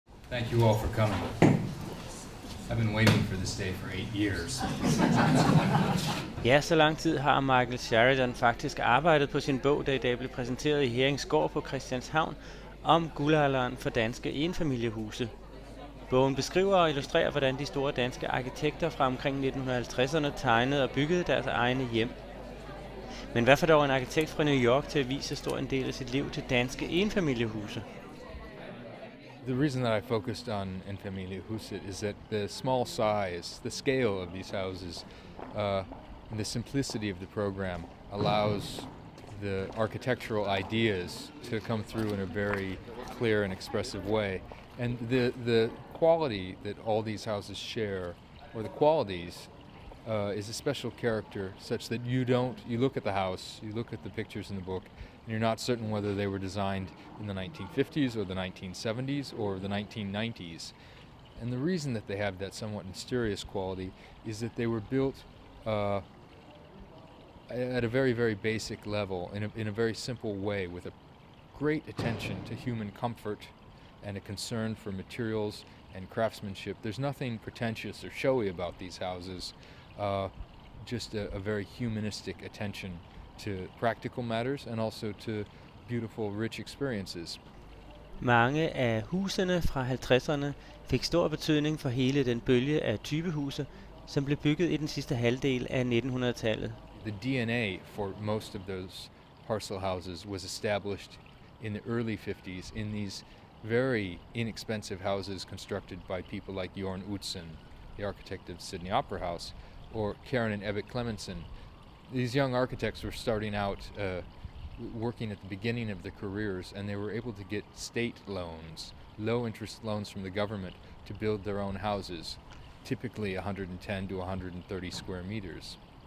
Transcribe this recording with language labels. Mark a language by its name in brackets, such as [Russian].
[English] Thank you all for coming. I've been waiting for this day for 8 years. [Danish] Ja, så lang tid har Michael Sheridan faktisk arbejdet på sin bog, der i dag blev præsenteret i Heringsgård på Christianshavn, om guldalderen for danske enfamiliehuse. Bogen beskriver og illustrerer, hvordan de store danske arkitekter fra omkring 1950'erne tegnede og byggede deres egne hjem. Men hvad får dog en arkitekt fra New York til at vise så stor en del af sit liv til danske enfamiliehuse? [English] The reason that I focused on enfamiliehuset is that the small size, the scale of these houses, and the simplicity of the program allows the architectural ideas to come through in a very clear and expressive way. And the quality that all these houses share, or the qualities, is a special character such that you look at the house, you look at the pictures in the book, and you're not certain whether they were designed in the 1950s or the 1970s or the 1990s. And the reason that they have that somewhat mysterious quality is that they were built at a very, very basic level, in a very simple way, with a great attention to human comfort and a concern for materials and craftsmanship. There's nothing pretentious or showy about these houses, just a very humanistic attention to practical matters and also to beautiful, rich experiences. [Danish] Mange af husene fra 50'erne fik stor betydning for hele den bølge af typehuse, som blev bygget i den sidste halvdel af 1900-tallet. [English] The DNA for most of those parcel houses was established in the early 50s in these very inexpensive houses constructed by people like Jorn Utzon, the architect of Sydney Opera House, or Karen and Ebbett Clemenson. These young architects were starting out working at the beginning of their careers, and they were able to get state loans, low interest loans from the government to build their own houses, typically 110 to 130 square meters.